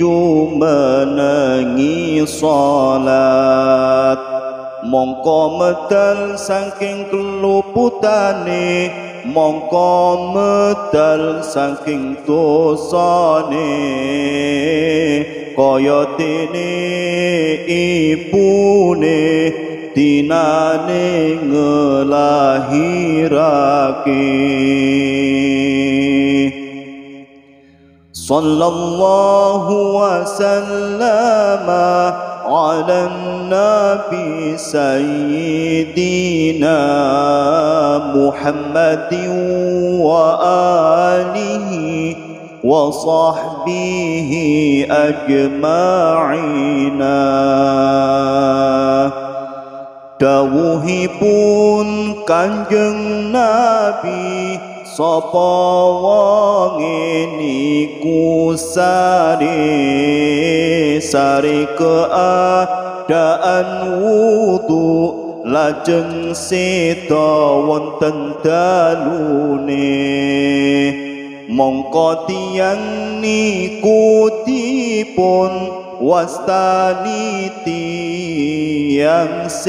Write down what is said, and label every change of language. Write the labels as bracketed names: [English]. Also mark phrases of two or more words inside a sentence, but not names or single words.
[Javanese] jumenengi salat mongko medal saking keluputane mongko medal saking dosane kaya dene ibune dinane ngelahirake. [Arabic] صلى الله وسلم على نبي سيدنا محمد وآله وصحبه أجمعين. [Javanese] Dawuhipun Kanjeng Nabi sapa wonge niku sare keadaan wudu lajeng seda wonten dalune mongko tiyang niku dipun wastani tiyang